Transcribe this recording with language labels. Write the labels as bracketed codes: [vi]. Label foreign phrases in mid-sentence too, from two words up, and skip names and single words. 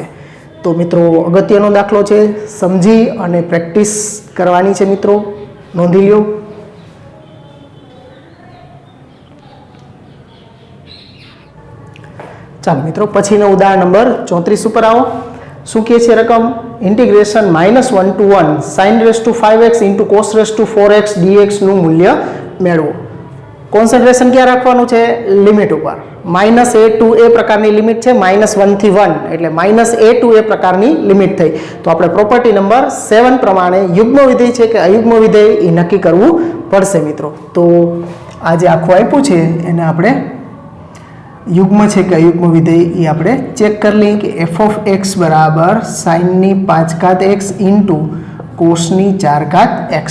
[gu] તો મિત્રો અગત્યનો દાખલો છે, સમજી અને પ્રેક્ટિસ કરવાની છે મિત્રો, નોંધી લ્યો. ચાલો મિત્રો પછીનો ઉદાહરણ નંબર 34 ઉપર આવો. શું કહે છે રકમ? ઇન્ટિગ્રેશન -1 to 1 sin⁵5x into cos⁴x dx નું મૂલ્ય મેળવો. કોન્સન્ટ્રેશન ક્યાં રાખવાનું છે? લિમિટ ઉપર. -a to a પ્રકારની લિમિટ છે, -1 થી 1 એટલે -a to a પ્રકારની લિમિટ થઈ. તો આપણે [en] property number [gu] 7 પ્રમાણે યુગ્મ વિધેય છે કે અયુગ્મ વિધેય એ નક્કી કરવું પડશે મિત્રો. તો આ જે આખું આપ્યું છે એને આપણે યુગ્મ છે કે અયુગ્મ વિધેય એ આપણે ચેક કરી લઈએ કે f(x) બરાબર sin⁵x ઇન્ટુ cos⁴x.